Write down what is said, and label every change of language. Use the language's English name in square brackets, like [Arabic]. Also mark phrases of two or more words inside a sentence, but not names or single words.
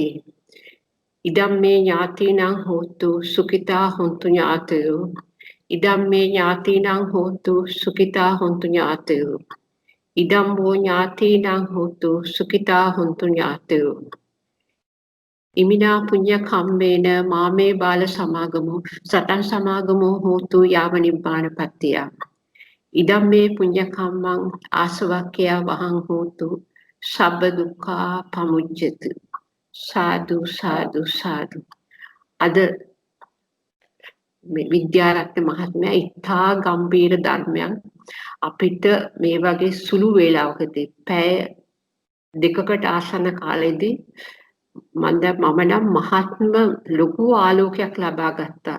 [Pali] ඉදම්මේ ඥාතිනං හෝතු සුඛිතා හොන්තු ඥාතයෝ. ඉදම්මේ ඥාතිනං හෝතු සුඛිතා හොන්තු ඥාතයෝ. ඉදම්මෝ ඥාතිනං හෝතු සුඛිතා හොන්තු ඥාතයෝ. ඉමිනා පුඤ්ඤ කම්මේන මාමේ බාල සමාගමෝ සතං සමාගමෝ හෝතු යාව නිබ්බානපත්තිය. ඉදම්මේ පුඤ්ඤ කම්මං ආසවක්ඛ්‍යා වහං හෝතු සබ්බ දුක්ඛා පමුච්ඡති. සාදු සාදු සාදු. [Sinhala] අද මේ විද්‍යාරත්න මහත්මයා ඉතා ගම්බීර ධර්මයන් අපිට මේ වගේ සුළු වේලාවකදී පැය දෙකකට ආසන්න කාලෙදී මම නම් මහත්ම ලොකු ආලෝකයක් ලබා ගත්තා.